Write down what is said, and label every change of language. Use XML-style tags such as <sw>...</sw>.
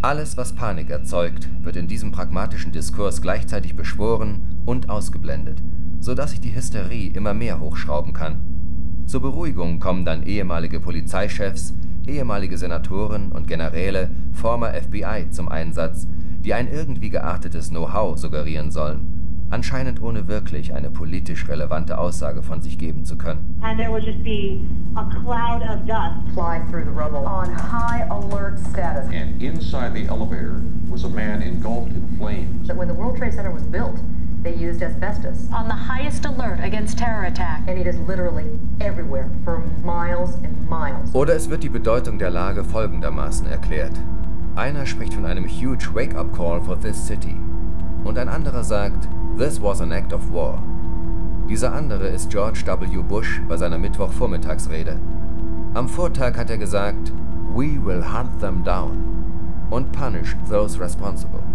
<de>Alles, was Panik erzeugt, wird in diesem pragmatischen Diskurs gleichzeitig beschworen und ausgeblendet, sodass sich die Hysterie immer mehr hochschrauben kann. Zur Beruhigung kommen dann ehemalige Polizeichefs, ehemalige Senatoren und Generäle,</de> <en>former FBI,</en> <de>zum Einsatz, die ein irgendwie geartetes Know-how suggerieren sollen. anscheinend ohne wirklich eine politisch relevante Aussage von sich geben zu können.</de> <en>And there would just be a cloud of dust flying through the rubble on high alert status. And inside the elevator was a man engulfed in flames. But when the World Trade Center was built, they used asbestos. On the highest alert against terror attack. And it is literally everywhere for miles and miles.</en> <de>Oder es wird die Bedeutung der Lage folgendermaßen erklärt. Einer spricht von einem</de> <en>huge wake-up call for this city.</en> <de>Und ein anderer sagt,</de> <en>this was an act of war.</en> <de>Dieser andere ist George W. Bush bei seiner Mittwochvormittagsrede. Am Vortag hat er gesagt,</de> <en>we will hunt them down and punish those responsible.</en>